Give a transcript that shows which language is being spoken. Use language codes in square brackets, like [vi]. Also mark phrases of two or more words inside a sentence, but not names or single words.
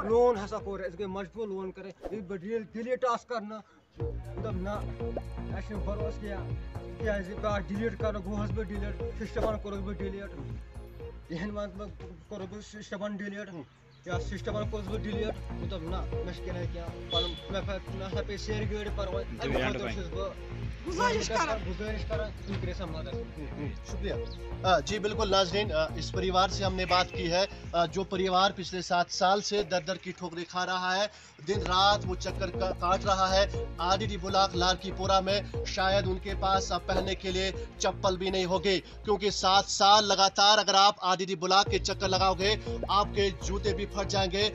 [ks] لون ہسا کوٚر أسۍ گٔے مجبوٗر لون کَرٕنۍ ییٚلہِ بہٕ ڈِلیٹ آسہٕ کرنہٕ دوٚپ نہ اَسہِ چھُنہٕ بروسہٕ کینٛہہ کیٛازِ بیٛاکھ ڈِلیٹ کرنہٕ گوٚوُس بہٕ ڈِلیٹ سِسٹمن کوٚرُس بہٕ ڈِلیٹ یِہنٛدِ منٛز کوٚرُس بہٕ سِسٹمن ڈِلیٹ یا سِسٹمن کوٚرُس بہٕ ڈِلیٹ بہٕ دوٚپ نہ مےٚ چھِ کِنہٕ کینٛہہ پنُن مےٚ ہسا پیٚیہِ سیرِ گٲڑۍ پرواے اَمہِ خٲطرٕ چھُس بہٕ گُزٲرِش کران گُزٲرِش کران تُہۍ کٔرِو سا مدد [ur] شکریہ جی بالکل ناظرین اس پریوار سے ہم نے بات کی ہے جو پریوار پچھلے 7 سال سے در در کی ٹھوکریں کھا رہا ہے دن رات وہ چکر کاٹ رہا ہے آر ڈی بلاک لارکی پورہ میں شاید ان کے پاس اب پہننے کے لیے چپل بھی نہیں ہوگی کیونکہ 7 سال لگاتار اگر آپ آر ڈی بلاک کے چکر لگاؤ گے آپ کے جوتے بھی پھٹ جائیں گے